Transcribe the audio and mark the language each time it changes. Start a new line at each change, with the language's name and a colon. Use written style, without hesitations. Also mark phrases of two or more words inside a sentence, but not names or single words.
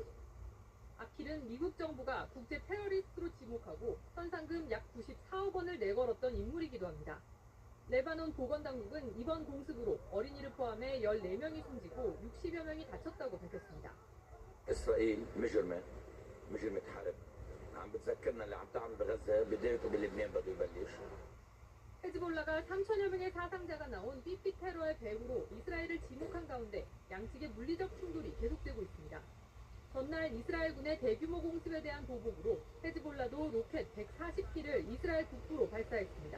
Korean: 아킬은 미국 정부가 국제 테러리스트로 지목하고 현상금 약 94억 원을 내걸었던 인물이기도 합니다. 레바논 보건당국은 이번 공습으로 어린이를 포함해 14명이 숨지고 60여 명이 다쳤다고 밝혔습니다.
Arabic: إسرائيل مجرمة حرب عم بتذكرنا اللي عم تعمل بغزة بدايته بلبنان بده يبلش.
Korean: 헤즈볼라가 3천여 명의 사상자가 나온 삐삐 테러의 배후로 이스라엘을 지목한 가운데 양측의 물리적 충돌이 계속되고 있습니다. 전날 이스라엘군의 대규모 공습에 대한 보복으로 헤즈볼라도 로켓 140기를 이스라엘 북부로 발사했습니다.